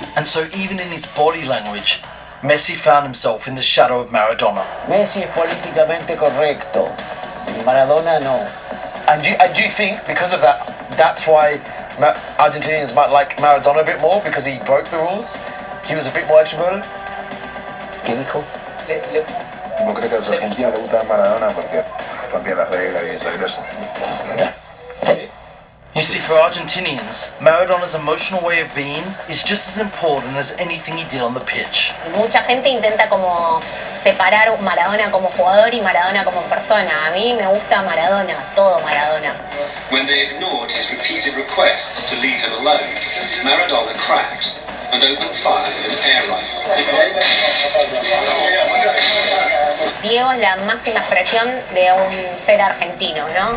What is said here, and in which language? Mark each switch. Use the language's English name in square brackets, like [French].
[English] And so even in his body language, Messi found himself in the shadow of Maradona. [Spanish] Messi es políticamente correcto. Maradona no. [English] And do you think because of that, that's why Argentinians might like Maradona a bit more, because he broke the rules? He was a bit more extroverted? [Spanish] ¿Qué dijo? Yo creo que a los argentinos les gusta Maradona porque rompía las reglas y eso. [English] You see, for Argentinians, Maradona's emotional way of being is just as important as anything he did on the pitch. [Spanish] Mucha gente intenta como separar Maradona como jugador y Maradona como persona. A mí me gusta Maradona, todo Maradona. [English] When they ignored his repeated requests to leave him alone, Maradona cracked and opened fire with an air rifle. [Spanish] Diego es la máxima expresión de un ser argentino, ¿no?